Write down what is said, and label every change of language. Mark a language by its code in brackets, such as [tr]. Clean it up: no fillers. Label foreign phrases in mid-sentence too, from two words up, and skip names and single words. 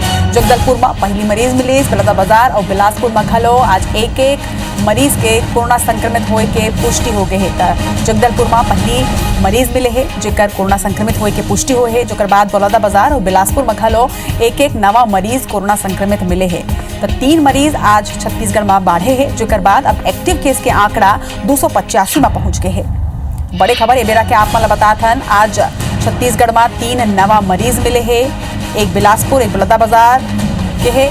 [hne] जगदलपुर में पहली मरीज मिले, बलौदाबाजार और बिलासपुर में घलो आज एक मरीज के कोरोना संक्रमित होए के पुष्टि हो गए है। जगदलपुर में पहली मरीज मिले है जेकर कोरोना संक्रमित होए के पुष्टि हुए है, जोकर बाद बलौदाबाजार और बिलासपुर में घलो एक नवा मरीज कोरोना संक्रमित मिले है। तो 3 मरीज आज छत्तीसगढ़ में बाढ़े हैं, जोकर बाद अब [en] active case [hne] के आंकड़ा 285 में पहुंच गए हैं। बड़े खबर ये बेरा के आप मतलब बताथन। आज छत्तीसगढ़ में 3 नवा मरीज मिले हैं, एक बिलासपुर एक बलौदाबाजार के है।